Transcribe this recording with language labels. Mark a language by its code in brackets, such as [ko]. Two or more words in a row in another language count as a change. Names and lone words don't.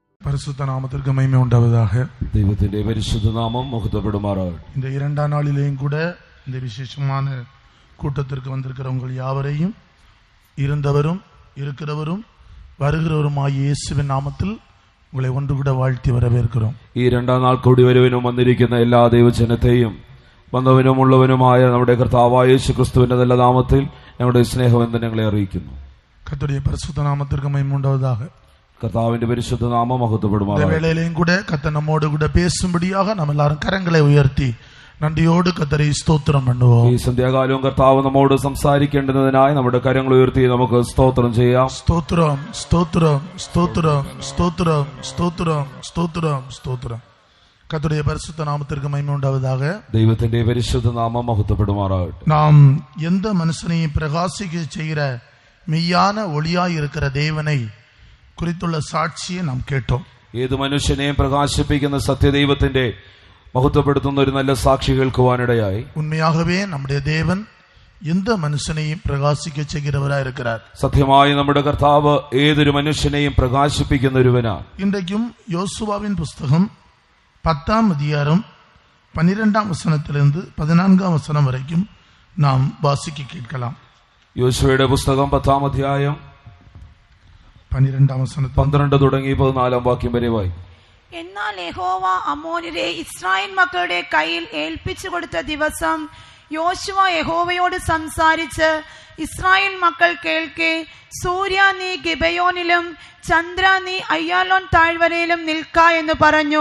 [ta] பரிசுத்த நாமத்திற்கு மகிமை உண்டாவதாக. தெய்வத்தின் பரிசுத்த நாமம் மகிமைப்படுமாறாகட்டும். இந்த இரண்டாம் நாளிலேயும் கூட இந்த விசேஷமான கூட்டத்திற்கு வந்திருக்கிற உங்கள் யாவரையும் இருந்தவரும் இருக்கிறவரும் வருகிறவருமாகிய இயேசுவின் நாமத்தில் உங்களை ஒன்று கூட வாழ்த்தி வரவேற்கிறோம். [ml] ഈ രണ്ടാം നാൾ കൂടി വരുവനും വന്നിരിക്കുന്ന എല്ലാ ദൈവജനത്തെയും വന്നവനും ഉള്ളവനുമായ നമ്മുടെ കർത്താവായ യേശുക്രിസ്തുവിന്റെ നല്ല നാമത്തിൽ ഞങ്ങളുടെ സ്നേഹമെന്ന് ഞങ്ങളെ അറിയിക്കുന്നു. [ta] கர்த்தருடைய பரிசுத்த நாமத்திற்கு மகிமை உண்டாவதாக. [ml] കർത്താവിന്റെ പരിശുദ്ധ നാമം മഹത്വപ്പെടുമാറാകട്ടെ. [ta] இந்த வேளையிலேயும் கூட கர்த்தர் நம்மோடு கூட பேசும்படியாக நாம் எல்லாரும் கரங்களை உயர்த்தி [ml] നന്ദിയോട് കർത്തരെ സ്തോത്രം [ta] பண்ணுவோம். [ml] ഈ സന്ധ്യാകാലവും കർത്താവ് നമ്മോട് സംസാരിക്കേണ്ടതിനായി നമ്മുടെ കരങ്ങൾ ഉയർത്തി നമുക്ക് സ്തോത്രം ചെയ്യാം. സ്തോത്രം സ്തോത്രം സ്തോത്രം സ്തോത്രം സ്തോത്രം സ്തോത്രം സ്തോത്രം. [ta] கர்த்தருடைய பரிசுத்த நாமத்திற்கு மகிமை உண்டாவதாக. [ml] ദൈവത്തിന്റെ പരിശുദ്ധ നാമം മഹത്വപ്പെടുമാറാകട്ടെ. [ta] நாம் எந்த மனுஷனையும் பிரகாசிக்க செய்கிற மெய்யான ஒளியாய் இருக்கிற தேவனை குறித்துள்ள சாட்சியை நாம் கேட்டோம். [ml] ഏത് മനുഷ്യനെയും പ്രകാശിപ്പിക്കുന്ന സത്യദൈവത്തിന്റെ മഹത്വപ്പെടുത്തുന്ന ഒരു നല്ല സാക്ഷി കേൾക്കുവാനിടയായി. [ta] ഉണ്മയാகவே நம்முடைய தேவன் எந்த மனுஷனையும் பிரகாசிக்க செய்கிறவராய் இருக்கிறார். [ml] സത്യമായി നമ്മുടെ കർത്താവ് ഏതൊരു മനുഷ്യനെയും പ്രകാശിപ്പിക്കുന്ന ഒരുവനാണ്. [ta] இன்றைக்கும் யோசுவாவின் புஸ்தகம் 10ஆம் அதிகாரம் 12ஆம் வசனத்திலிருந்து 14ஆம் வசனம் வரைக்கும் நாம் வாசிக்க கேட்கலாம். [ml] യോശുവയുടെ പുസ്തകം 10ആം അധ്യായം 12ആം വസനം 12 തുടങ്ങി 14ആം വാക്യം വരെ വായി. എന്നാൽ യഹോവ അമ്മോന്യരെ ഇസ്രായേൽ മക്കളുടെ കയ്യിൽ ഏൽപ്പിച്ചു കൊടുത്ത ദിവസം യോശുവ യഹോവയോട് സംസാരിച്ച് ഇസ്രായേൽ മക്കൾ കേൾക്കെ, സൂര്യ നീ ഗിബയോനിലും ചന്ദ്ര നീ അയ്യാലോൻ താഴ്വരയിലും നിൽക്ക എന്ന് പറഞ്ഞു.